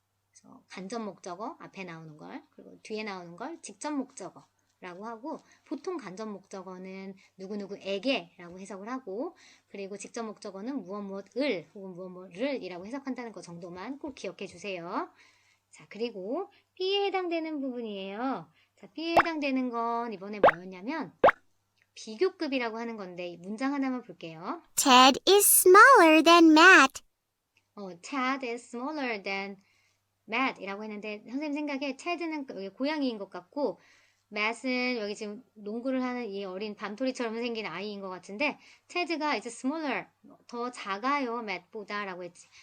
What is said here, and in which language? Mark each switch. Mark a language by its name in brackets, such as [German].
[Korean] 그래서 간접 목적어 앞에 나오는 걸, 그리고 뒤에 나오는 걸 직접 목적어라고 하고, 보통 간접 목적어는 누구누구에게라고 해석을 하고, 그리고 직접 목적어는 무엇 무엇을 혹은 무엇 무엇을 이라고 해석한다는 것 정도만 꼭 기억해 주세요. 자, 그리고 B에 해당되는 부분이에요. 자, B에 해당되는 건 이번에 뭐였냐면 비교급이라고 하는 건데, 이 문장 하나만 볼게요. [English] Ted is smaller than Matt. Ted is smaller than Matt [Korean] 이라고 했는데, 선생님 생각에 Ted는 고양이인 것 같고, Matt은 여기 지금 농구를 하는 이 어린 밤토리처럼 생긴 아이인 것 같은데, Ted가 이제 smaller, 더 작아요, Matt보다 라고 했지.